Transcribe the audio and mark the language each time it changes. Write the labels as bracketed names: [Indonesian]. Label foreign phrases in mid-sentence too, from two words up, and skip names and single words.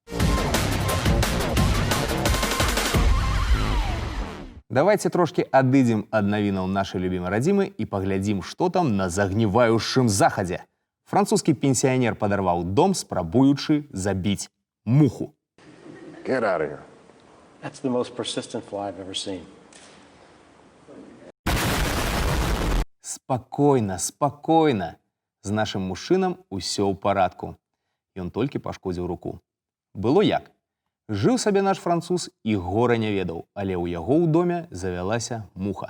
[Belarusian] Давайте трошки адыдзем ад навінаў нашай любімай радзімы і паглядзім, што там на загніваючым захадзе. Французскі пенсіянер падарваў дом, спрабуючы забіць муху. [English] Get out of here. That's the most persistent fly I've ever seen. [Belarusian] Спакойна, спакойна. З нашым мужчынам усё ў парадку. Ён толькі пашкодзіў руку. Было як? Жыў сабе наш француз і гора не ведаў, але ў яго ў доме завялася муха.